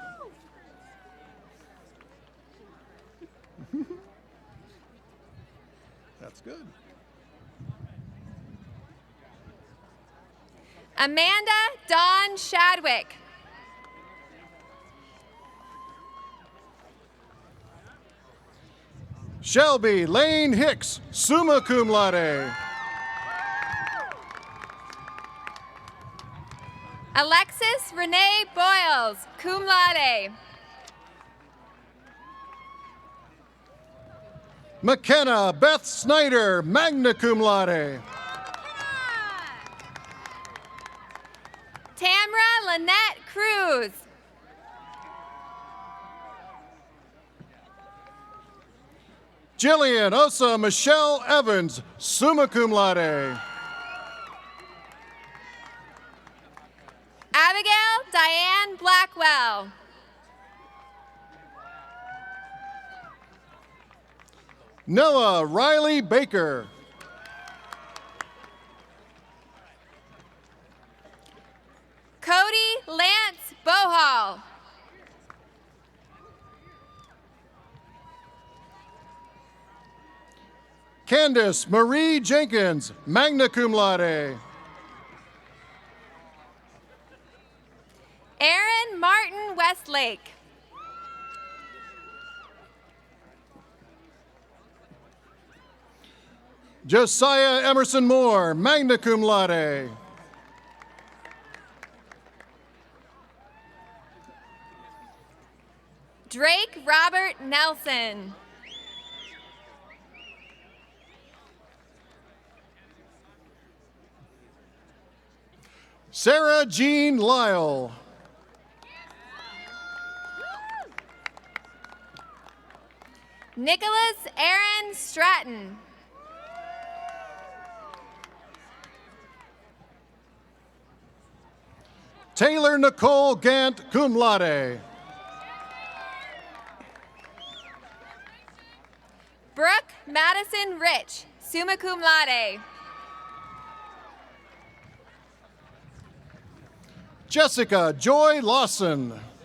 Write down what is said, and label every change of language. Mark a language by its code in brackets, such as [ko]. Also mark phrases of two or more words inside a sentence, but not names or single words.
[en] That's good. Amanda Dawn Shadwick. Shelby Lane Hicks, [la] summa cum laude. [en] Alexis Renee Boyles, [la] cum laude. [en] McKenna Beth Snyder, [la] magna cum laude. [en] Tamra Lynette Cruz. Jillian Osa Michelle Evans, [la] summa cum laude. [en] Abigail Diane Blackwell. Noah Riley Baker. Cody Lance Bohall. Candace Marie Jenkins, [la] magna cum laude. [en] Aaron Martin Westlake. Josiah Emerson Moore, [la] magna cum laude. [en] Drake Robert Nelson. Sarah Jean Lyle. Nicholas Aaron Stratton. Taylor Nicole Gant, [la] cum laude. [en] Brooke Madison Rich, [la] summa cum laude. [en] Jessica Joy Lawson.